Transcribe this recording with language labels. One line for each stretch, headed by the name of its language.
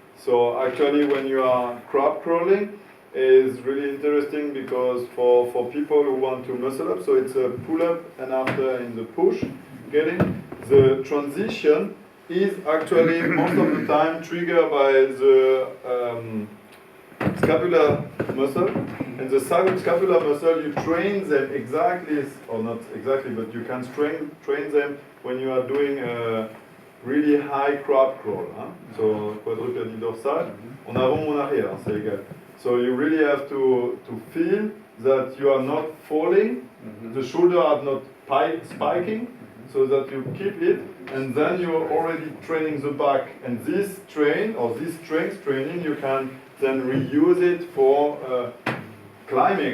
English: So actually, when you are crab crawling, is really interesting because for people who want to muscle up, so it's a pull-up and after in the push, getting the transition is actually most of the time triggered by the scapular muscle, and the scapular muscle you train them exactly, or not exactly, but you can train them when you are doing a really high crab crawl. Hein?
French: So quadrupède dorsal, en avant ou en arrière, c'est égal.
English: So you really have to feel that you are not falling, the shoulder are not spiking, so that you keep it, and then you are already training the back. And this train, or this strength training, you can then reuse it for climbing.